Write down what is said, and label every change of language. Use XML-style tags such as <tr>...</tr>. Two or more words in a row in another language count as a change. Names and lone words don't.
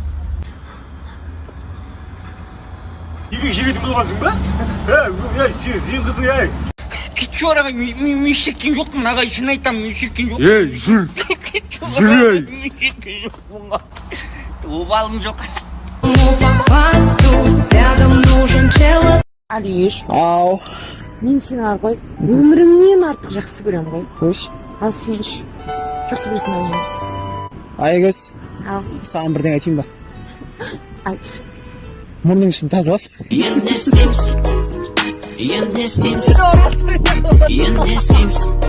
<kk>Темекі шегетін болғансың ба? Сен қызың, Кетші бар ағай, мен шеккен жоқпын, ағай, шын айтам, мен шеккен жоқпын. Жүр, Мен шеккен жоқпын. Обалым жоқ.</kk> <ru>Ну по факту рядом нужен человек.</ru> <kk>Алиш, Ау. мен сені арқой өмірімнен артық жақсы көрем ғой. Қош. Ал сен ше жақсы көресің ау мені. Айгөз, Ал, саған бірдеңе айтайын ба? айт. Мұрның ішін тазалашы. Енді не істейміз.</kk>